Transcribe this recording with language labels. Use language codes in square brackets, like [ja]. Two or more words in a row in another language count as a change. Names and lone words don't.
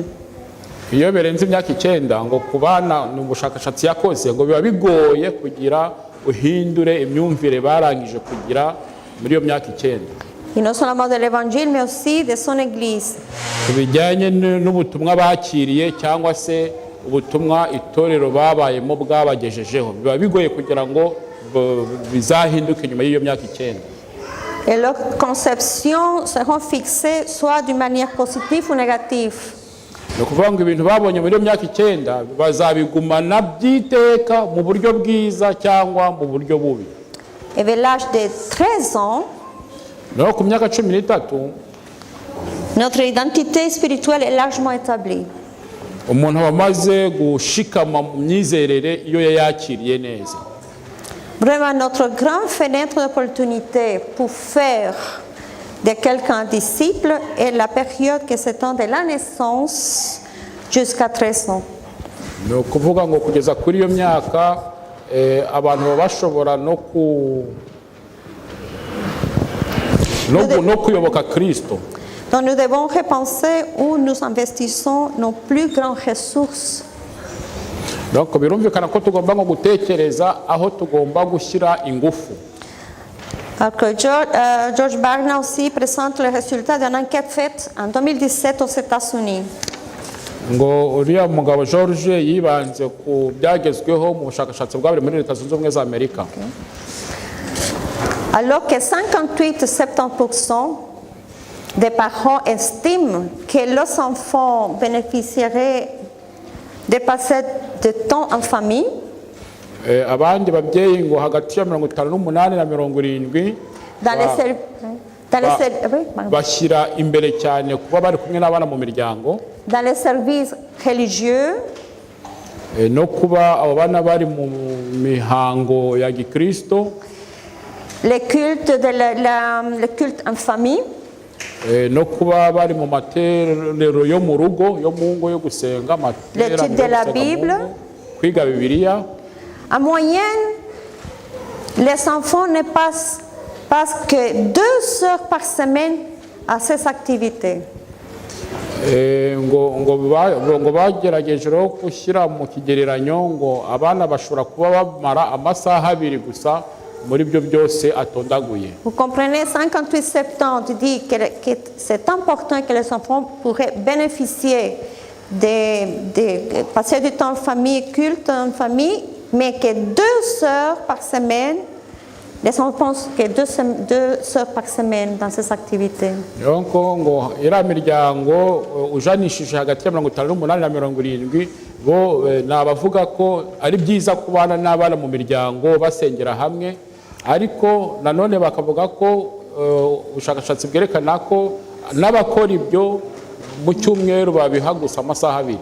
[rw] Iyo birenze imyaka 9 ngo ku bana ni ubushakashatsi yakoze ngo biba bigoye kugira uhindure imyumvire barangije kugira muri iyo myaka 9. [fr] Et non seulement de l'évangile, mais aussi de son église. [rw] Bijyanye n'ubutumwa bakiriye cyangwa se ubutumwa itorero babayemo bwabagejejeho biba bigoye kugira ngo bizahinduke nyuma y'iyo myaka 9. [fr] Et leurs conceptions seront fixées soit d'une manière positive ou négative. [rw] Ni ukuvuga ngo ibintu babonye muri iyo myaka 9 bazabigumana by'iteka mu buryo bwiza cyangwa mu buryo bubi. [fr] Et vers l'âge de 13 ans, [rw] no ku myaka 13 [fr] notre identité spirituelle est largement établie. [rw] Umuntu wamaze gushikama mu myizerere iyo yakiriye neza. [fr] Vraiment, notre grande fenêtre d'opportunité pour faire de quelqu'un disciple est la période qui s'étend de la naissance jusqu'à 13 ans. [rw] Ni ukuvuga ngo kugeza kuri iyo myaka abantu baba bashobora no kuyoboka Kristo. [fr] Donc nous devons repenser où nous investissons nos plus grandes ressources. [rw] Donc birumvikana ko tugomba ngo gutekereza aho tugomba gushyira ingufu. [fr] Alors que George Barna aussi présente le résultat d'une enquête faite en 2017 aux États-Unis. [rw] Ngo uriya mugabo George yibanze ku byagezweho mu bushakashatsi bwabiri muri Leta Zunze Ubumwe za Amerika. [fr] Alors que 58-70% des parents estiment que leurs enfants bénéficieraient de passer de temps en famille. [rw] Abandi babyeyi ngo hagati ya 58 na 70 bashyira imbere cyane kuba bari kumwe n'abana mu miryango. [fr] Dans les services religieux. [rw] No kuba abo bana bari mu mihango ya Gikristo. [fr] Le culte en famille. [rw] No kuba bari mu materero yo mu rugo yo mu ngo yo gusenga [fr] l'étude de la Bible. [rw] Kwiga Bibiliya. [fr] En moyenne, les enfants ne passent que 2 heures par semaine à ces activités. [rw] ngo bagerageje rero gushyira mu kigereranyo ngo abana bashobora kuba bamara amasaha 2 gusa muri byo byose atondaguye. [fr] Vous comprenez, 58-70 dit que c'est important que les enfants pourraient bénéficier de passer du temps en famille, culte en famille, mais que 2 heures par semaine, les enfants pensent que 2 heures par semaine dans ces activités. [rw] Donc ngo ira miryango ujanishije hagati ya 58 na 70 bo nabavuga ko ari byiza kubana n'abana mu miryango basengera hamwe, ariko nanone bakavuga ko ubushakashatsi bwerekana ko n'abakora ibyo mu cyumweru babiha gusa amasaha 2.